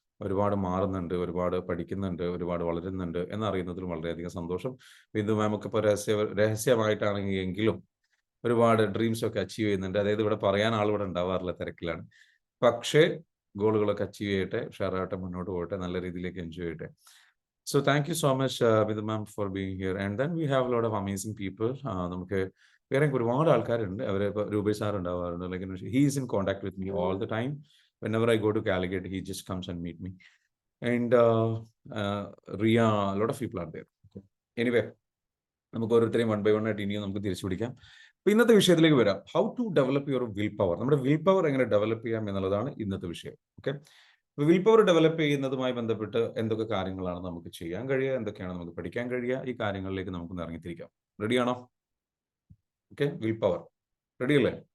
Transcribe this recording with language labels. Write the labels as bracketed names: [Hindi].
[Malayalam] ഒരുപാട് മാറുന്നുണ്ട്, ഒരുപാട് പഠിക്കുന്നുണ്ട്, ഒരുപാട് വളരുന്നുണ്ട് എന്നറിയുന്നതിൽ വളരെയധികം സന്തോഷം. ബിന്ദു മാം ഒക്കെ ഇപ്പോൾ രഹസ്യമായിട്ടാണെങ്കിലും ഒരുപാട് ഡ്രീംസ് ഒക്കെ അച്ചീവ് ചെയ്യുന്നുണ്ട്. അതായത് ഇവിടെ പറയാൻ ആളിവിടെ ഉണ്ടാവാറില്ല, തിരക്കിലാണ്. പക്ഷേ ഗോളുകളൊക്കെ അച്ചീവ് ചെയ്യട്ടെ, ഉഷാറാവട്ടെ, മുന്നോട്ട് പോകട്ടെ, നല്ല രീതിയിലേക്ക് എൻജോയ് ചെയ്യട്ടെ. [English] So thank you so much, Bidhu ma'am, for being here. And then we have a lot of amazing people. [Malayalam] നമുക്ക് വേറെ ഒരുപാട് ആൾക്കാരുണ്ട്. അവരെ ഇപ്പോൾ രൂപേഷ് സാർ ഉണ്ടാവാറുണ്ട്. [English] Like, he is in contact with me all the time. Whenever I go to Calicut, he just comes and meet me. And Ria, a lot of people are there. Okay. Anyway, [Malayalam] നമുക്ക് ഓരോരുത്തരെയും 1 by 1 ആയിട്ട് ഇനിയും നമുക്ക് തിരിച്ചു പിടിക്കാം. അപ്പൊ ഇന്നത്തെ വിഷയത്തിലേക്ക് വരാം. [English] How to develop your will power. [Malayalam] നമ്മുടെ വിൽ പവർ എങ്ങനെ ഡെവലപ്പ് ചെയ്യാം എന്നുള്ളതാണ് ഇന്നത്തെ വിഷയം. ഓക്കെ, വിൽ പവർ ഡെവലപ്പ് ചെയ്യുന്നതുമായി ബന്ധപ്പെട്ട് എന്തൊക്കെ കാര്യങ്ങളാണ് നമുക്ക് ചെയ്യാൻ കഴിയുക, എന്തൊക്കെയാണ് നമുക്ക് പഠിക്കാൻ കഴിയുക, ഈ കാര്യങ്ങളിലേക്ക് നമുക്കൊന്ന് ഇറങ്ങിത്തിരിക്കാം. റെഡിയാണോ? ഓക്കെ, വിൽ പവർ റെഡി അല്ലേ?